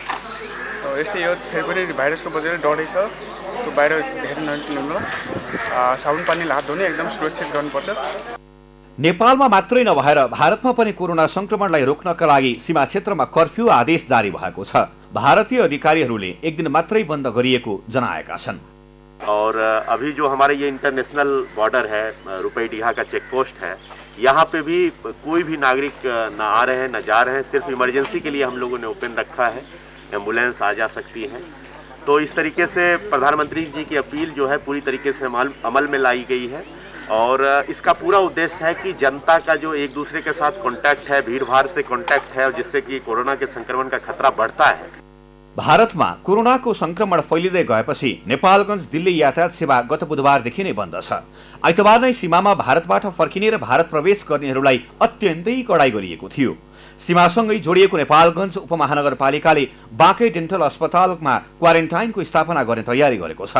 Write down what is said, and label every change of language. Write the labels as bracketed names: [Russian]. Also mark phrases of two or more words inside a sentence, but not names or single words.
[Nepali] यस्तै यो फेरि पनि भाइरसको वजहले डरै छ, त्यो बाहिर धेरै ननिक्लिनु, साबुन पानीले हात धुने एकदम सुरक्षित गर्नुपर्छ। नेपालमा मात्रै नभएर भारतमा पनि कोरोना संक्रमणलाई रोक्नका लागि सीमा क्षेत्रमा कर्फ्यू आदेश जारी भएको छ। भारतीय अधिकारीहरूले एक दिन मात्रै बन्द गरिएको जनाएका छन्। [Hindi] और अभी जो हमारे ये इंटरनेशनल बॉर्डर है, रुपैडिहा का चेक पोस्ट है, यहाँ पे भी कोई भी नागरिक ना आ रहे हैं ना जा रहे हैं। सिर्फ इमरजेंसी के लिए हम लोगों ने ओपन रखा है, एम्बुलेंस आ जा सकती है। तो इस तरीके से प्रधानमंत्री जी की अपील जो है पूरी तरीके से अमल में लाई गई है और इसका पूरा उद्देश्य है कि जनता का जो एक दूसरे के साथ कांटेक्ट है, भीड़ भाड़ से कांटेक्ट है, जिससे कि कोरोना के संक्रमण का खतरा बढ़ता है। [Nepali] भारतमा कोरोनाको संक्रमण फैलिँदै गएपछि नेपालगञ्ज दिल्ली यातायात सेवा गत बुधबारदेखि नै बन्द छ। आइतबार नै सीमामा भारतबाट फर्किने र भारत प्रवेश गर्नेहरूलाई अत्यन्तै कडाई गरिएको थियो। सीमासँगै जोडिएको नेपालगञ्ज उपमहानगरपालिकाले बाँके डेन्टल अस्पतालमा क्वारेन्टाइनको स्थापना गर्ने तयारी गरेको छ।